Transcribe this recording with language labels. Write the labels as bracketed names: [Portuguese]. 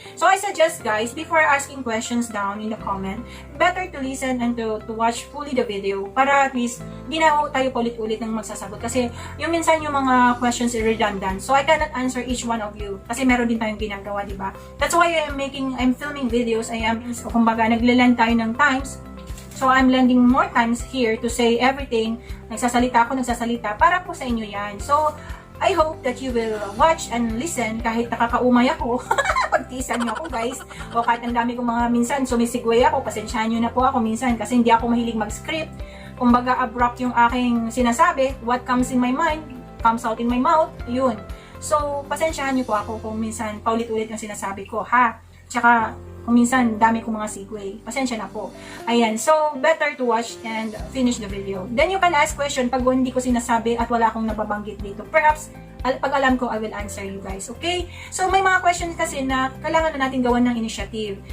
[English] So I suggest guys, before asking questions down in the comment, better to listen and to watch fully the video [Filipino] para at least di na tayo paulit-ulit ng magsasagot. Kasi yung minsan yung mga [English] questions are redundant. So I cannot answer each one of you. [Filipino] Kasi meron din tayong ginagawa, di ba? [English] That's why I'm filming videos. [Filipino] So kumbaga, naglalan tayo ng time. [English] So, I'm lending more times here to say everything. [Filipino] Nagsasalita para po sa inyo yan. [English] So, I hope that you will watch and listen [Filipino] kahit nakakaumay ako. Pagtiisan nyo ako guys. O kahit ang dami kong mga minsan sumisigway ako. Pasensyahan nyo na po ako minsan kasi hindi ako mahilig mag-script. Kumbaga abrupt yung aking sinasabi. [English] What comes in my mind comes out in my mouth. [Filipino] Yun. So, pasensyahan nyo po ako kung minsan paulit-ulit yung sinasabi ko, ha? Tsaka, kung minsan, dami kong mga segue. Pasensya na po. Ayan. [English] So, better to watch and finish the video. Then, you can ask question [Filipino] pag hindi ko sinasabi at wala akong nababanggit dito. [English] Perhaps, [Filipino] pag alam ko, [English] I will answer you guys. Okay? [Filipino] So, may mga questions kasi na kailangan na natin gawan ng initiative.